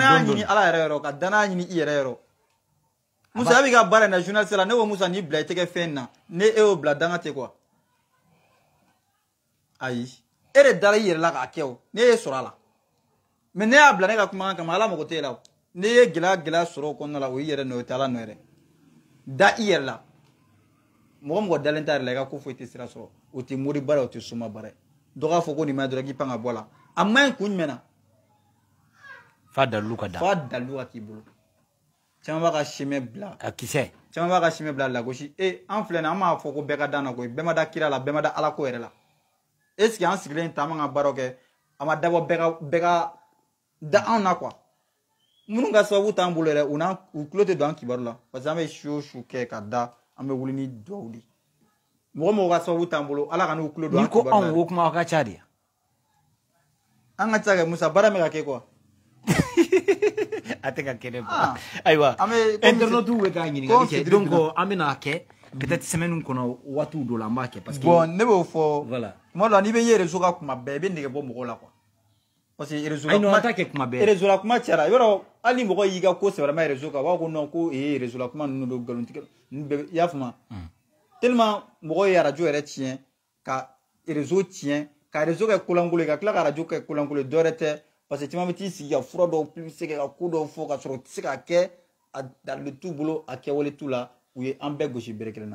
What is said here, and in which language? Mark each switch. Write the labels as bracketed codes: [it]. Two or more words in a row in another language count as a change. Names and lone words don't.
[bm] danaya ɲini ala yɛrɛ yɔrɔ ka danaya ɲini i yɛrɛ yɔrɔ musa b'i ka baara in na journaliste la ne ko musa n'i bila i tɛ kɛ fɛn na ne e y'o bila danga tɛ quoi ayi e de dara i yɛrɛ la k'a kɛ o ne y'e sɔrɔ a la mais ne y'a bila ne ka kumakan kama ala mago t'e la o ne ye gɛlɛya sɔrɔ o kɔnɔna la o y'i yɛrɛ nɔ o tɛ ala nɔ yɛrɛ da i yɛrɛ la mɔgɔ mɔgɔ dalen t'a yɛrɛ la i ka ko foyi tɛ sira sɔrɔ o tɛ mori baara o tɛ suma baara dɔ k'a fɔ ko nin ma dɔrɔn k'i pan ka bɔ a la a maɲi kun jumɛn na fa dalilu ka da fa dalilu ka k'i bolo caman b'a ka simɛ bila ka kisɛ caman b'a ka simɛ bila lagosi an filɛ nin an m'a fɔ ko bɛɛ ka da na koyi bɛɛ ma da kira la bɛɛ ma da ala ko yɛrɛ la [fr] est ce que [bm] an sigilen ta an man ka baaraw kɛ a ma dabɔ bɛɛ ka da anw na quoi minnu ka sababu t'an bolo yɛrɛ u tulo tɛ don an kibaru la [fr] parce que [bm] an bɛ su o su kɛ ka da an bɛ wuli ni duwawu de mɔgɔ mɔgɔ ka sababu t'an bolo ala ka n'u tulo don an kibaru la n'i ko anw o kuma ka ca de an ka ca kɛ musa baara bɛ ka kɛ quoi a tɛ ka kɛ ne bolo ayiwa internet bɛ k'a ɲininkali kɛ donc an bɛna kɛ [fr] peut-être semaine [bm] kɔnɔ waatiw dɔ la an b'a kɛ [fr] parce que [bm] bon ne b'o fɔ voilà tuma dɔ la n'i bɛ ye réseau ka kuma bɛɛ i bɛ nɛgɛ bɔ mɔgɔw la quoi [fr] parce que réseau [bm] ayi non an t'a kɛ kuma bɛɛ réseau la kuma cayara i b'a dɔn hali ni mɔgɔ y'i ka ko sɛbɛlama réseau kan u b'a fɔ ko non ko réseau la kuma ninnu don nkalontigɛ ninnu bɛɛ i y'a faamu tellement mɔgɔw ye radio yɛrɛ tiɲɛ ka réseau tiɲɛ ka réseau kɛ kolankolon ye ka tila ka radio kɛ kolankolon ye dɔwɛrɛ tɛ [fr] parce que [bm] caman bɛ t'i sigi ka fura dɔw publicité kɛ ka ko dɔw fɔ ka sɔrɔ u tɛ se k'a kɛ a dalilu t'u bolo a kɛwale t'u la u ye an bɛɛ gosi bere kelen na